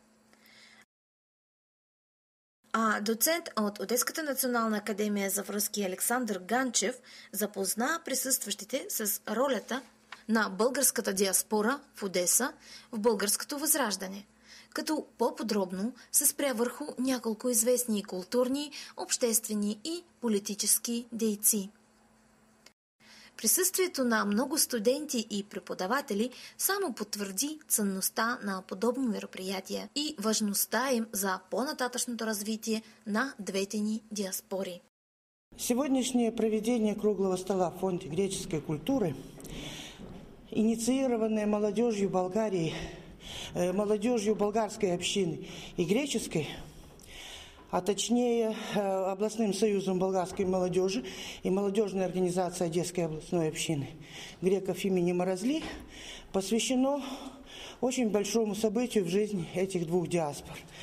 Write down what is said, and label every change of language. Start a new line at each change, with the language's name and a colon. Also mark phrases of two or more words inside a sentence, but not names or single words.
Bulgarian: А доцент от Одеската национална академия за връзки Александър Ганчев запозна присъстващите с ролята на българската диаспора в Одеса в българското възраждане, като по-подробно се спря върху няколко известни културни, обществени и политически дейци. Присъствието на много студенти и преподаватели само потвърди ценността на подобни мероприятия и важността им за по-нататъчното развитие на двете ни диаспори.
Russian: Сегодняшнее проведение круглого стола в Фонде греческой культуры, инициированное молодежью Болгарии, молодежью болгарской общины и греческой, а точнее областным союзом болгарской молодежи и молодежной организацией Одесской областной общины греков имени Мразли, посвящено очень большому событию в жизни этих двух диаспор.